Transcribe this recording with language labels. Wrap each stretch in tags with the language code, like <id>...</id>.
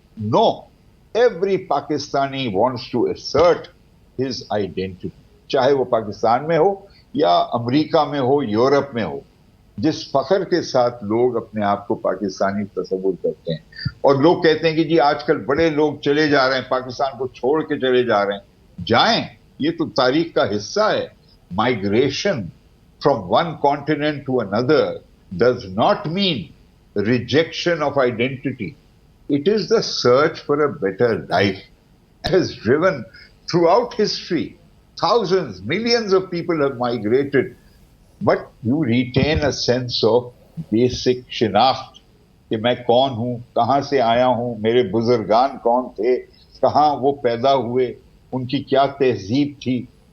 <en>no, every Pakistani wants to assert his identity,</en> <ur>چاہے وہ پاکستان میں ہو یا امریکہ میں ہو, یورپ میں ہو. جس فخر کے ساتھ لوگ اپنے آپ کو پاکستانی تصور کرتے ہیں, اور لوگ کہتے ہیں کہ جی آج کل بڑے لوگ چلے جا رہے ہیں, پاکستان کو چھوڑ کے چلے جا رہے ہیں. جائیں, یہ تو تاریخ کا حصہ ہے.</ur> <en>Migration from one continent to another does not mean rejection of identity. It is the search for a better life. It has driven throughout history. Thousands, millions of people have migrated, but you retain a sense of basic</en> <ur>شناخت کہ میں کون ہوں, کہاں سے آیا ہوں, میرے بزرگان کون تھے, کہاں وہ پیدا ہوئے, ان کی کیا تہذیب تھی.</ur>